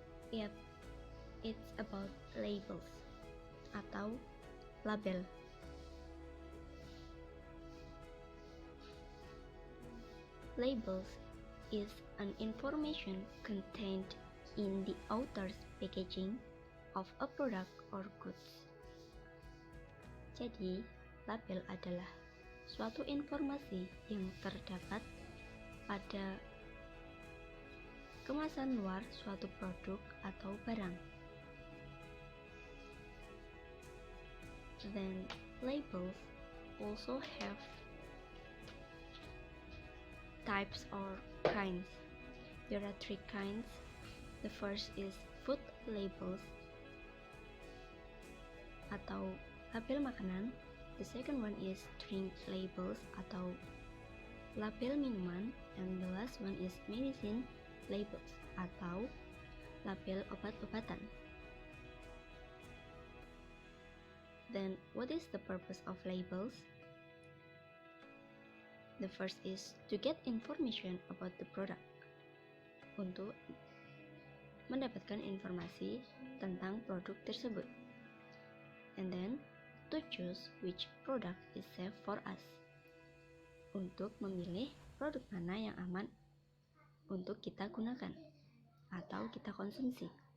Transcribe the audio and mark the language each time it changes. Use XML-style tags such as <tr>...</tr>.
<en>Yep, it's about labels</en> <id>atau label.</id> <en>Labels is an information contained in the outer packaging of a product or goods.</en> <id>Jadi, label adalah suatu informasi yang terdapat pada kemasan luar suatu produk atau barang.</id> <en>Then, labels also have types or kinds. There are three kinds. The first is food labels</en> <id>atau label makanan.</id> <en>The second one is drink labels</en> <id>atau label minuman.</id> <en>And the last one is medicine labels</en> <id>atau label obat-obatan.</id> <en>Then, what is the purpose of labels? The first is to get information about the product.</en> <id>Untuk mendapatkan informasi tentang produk tersebut.</id> <en>And then, to choose which product is safe for us.</en> <id>Untuk memilih produk mana yang aman untuk kita gunakan atau kita konsumsi.</id>